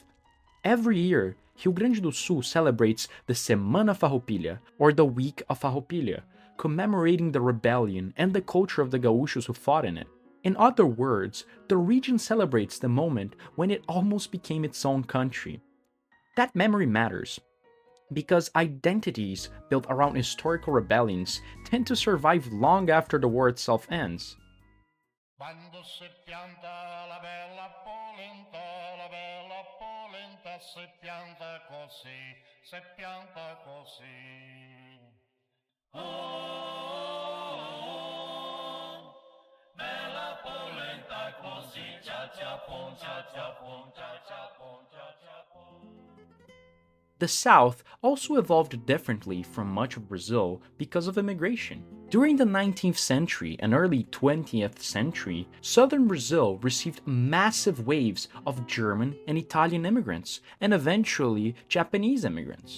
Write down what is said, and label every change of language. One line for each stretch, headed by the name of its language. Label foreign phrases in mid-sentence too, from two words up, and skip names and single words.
English: Every year, Rio Grande do Sul celebrates the Semana Farroupilha, or the Week of Farroupilha, commemorating the rebellion and the culture of the Gaúchos who fought in it. In other words, the region celebrates the moment when it almost became its own country. That memory matters, because identities built around historical rebellions tend to survive long after the war itself ends.
Italian: Quando si pianta la bella polenta si pianta così, si pianta così. Oh, bella polenta così, cha cha pon, cha cha pon, cha cha pon, cha cha pon.
English: The South also evolved differently from much of Brazil because of immigration. During the 19th century and early 20th century, southern Brazil received massive waves of German and Italian immigrants, and eventually Japanese immigrants.